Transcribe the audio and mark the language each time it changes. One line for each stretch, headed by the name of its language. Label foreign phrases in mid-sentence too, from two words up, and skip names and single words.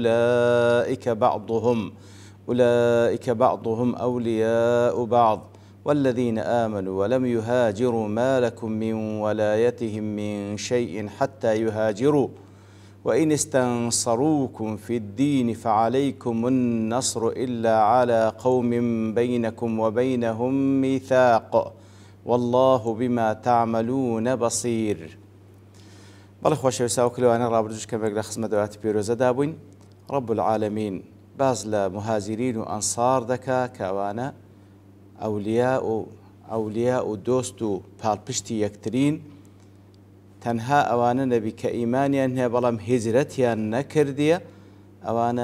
Arabic: أولئك بعضهم أولياء بعض والذين آمنوا ولم يهاجروا ما لكم من ولايتهم من شيء حتى يهاجروا وإن استنصروكم في الدين فعليكم النصر إلا على قوم بينكم وبينهم ميثاق والله بما تعملون بصير.
Central Kurdish: بەڵێ خۆشەویستان کلێوانە ڕابردوش کەمێک لە خزمەت دەوڵاتی پیرۆزەدا بووین.
Arabic: رب العالمین
Central Kurdish: باز لە مهاجرین و ئەنسار دەکا کە ئەوانە ئەولیا و دۆست و پاڵپشتی یەکترین تەنها ئەوانە نەبی کە ئیمانیان هەیە بەڵام هیجرەتیان نەکردیە ئەوانە